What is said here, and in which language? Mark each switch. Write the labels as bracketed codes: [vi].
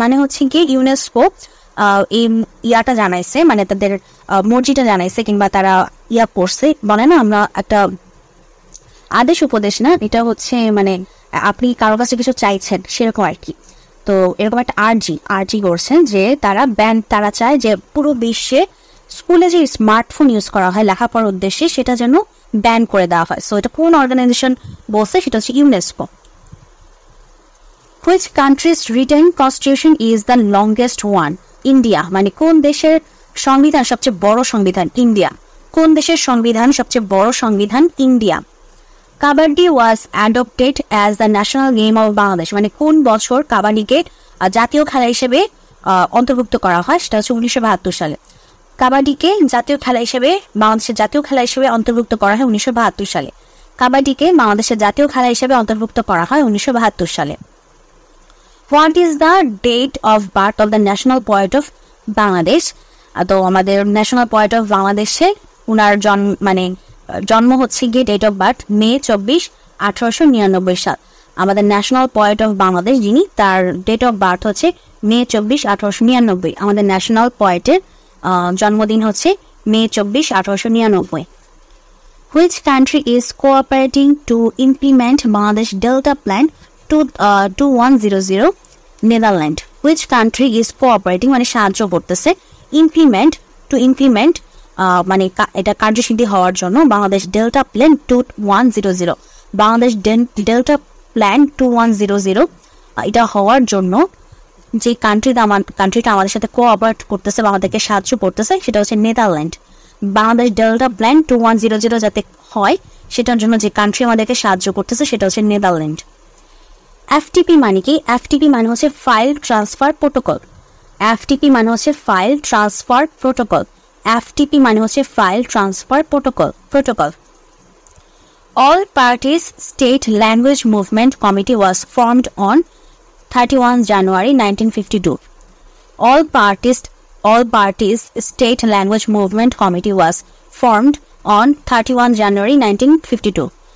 [bn] মানে হচ্ছে কি ইউনেস্কো এই ইয়াটা জানাইছে, মানে তাদের মর্জিটা জানাইছে, কিংবা তারা ইয়া করছে, বলে না আমরা একটা আদেশ উপদেশ না, এটা হচ্ছে মানে আপনি কারো কাছে কিছু চাইছেন সেরকম আর কি। তো এরকম একটা আর্জি করছেন যে তারা চায় যে পুরো বিশ্বে স্কুলে যে স্মার্টফোন ইউজ করা হয় লেখাপড়ার উদ্দেশ্যে সেটা যেন ব্যান করে দেওয়া হয়। সো এটা কোন অর্গানাইজেশন বলছে? সেটা হচ্ছে UNESCO. [en] Which country's written constitution is the longest one? [bn] India. মানে কোন দেশের সংবিধান সবচেয়ে বড় সংবিধান? ইন্ডিয়া। কোন দেশের সংবিধান সবচেয়ে বড় সংবিধান? India. [en] Kabaddi was adopted as the national game of Bangladesh. [bn] মানে কোন বছর কাবাডিকে জাতীয় খেলা হিসেবে অন্তর্ভুক্ত করা হয়? সেটা হচ্ছে 1972 সালে। কাবাডিকে জাতীয় খেলা হিসেবে বাংলাদেশের জাতীয় খেলা হিসেবে অন্তর্ভুক্ত করা হয় 1972 সালে। কাবাডিকে বাংলাদেশের জাতীয় খেলা হিসেবে অন্তর্ভুক্ত করা হয় 1972 সালে। [en] What is the date of birth of the national poet of Bangladesh? [bn] তো আমাদের ন্যাশনাল পোয়েট অফ বাংলাদেশে উনার জন্ম হচ্ছে গিয়ে ডেট অফ বার্থ মে 24, 1899 সাল। আমাদের ন্যাশনাল পোয়েট অফ বাংলাদেশ যিনি, তার ডেট অফ বার্থ হচ্ছে মে 24, 1899। আমাদের ন্যাশনাল পোয়েটের জন্মদিন হচ্ছে মে 24, 1899। [en] Which country is cooperating to implement Bangladesh Delta Plan 2100? Netherlands. Which country is cooperating [bn] মানে সাহায্য করতেছে, implement মানে এটা কার্যসিদ্ধি হওয়ার জন্য Bangladesh delta plan 2100। Bangladesh delta plan 2100 এটা হওয়ার জন্য যে কান্ট্রিটা আমাদের সাথে কোঅপারেট করতেছে বা আমাদেরকে সাহায্য করতেছে সেটা হচ্ছে নেদারল্যান্ড। বাংলাদেশ ডেল্টা প্ল্যান 2100 যাতে হয় সেটার জন্য যে কান্ট্রি আমাদেরকে সাহায্য করতেছে সেটা হচ্ছে নেদারল্যান্ড। এফটিপি মানে কি? এফটিপি মানে হচ্ছে ফাইল ট্রান্সফার প্রোটোকল। এফটিপি মানে হচ্ছে ফাইল ট্রান্সফার প্রোটোকল। FTP মানে হচ্ছে file transfer protocol. [en] All Parties State Language Movement Committee was formed on 31 January 1952. All Parties State Language Movement Committee was formed on 31 January 1952.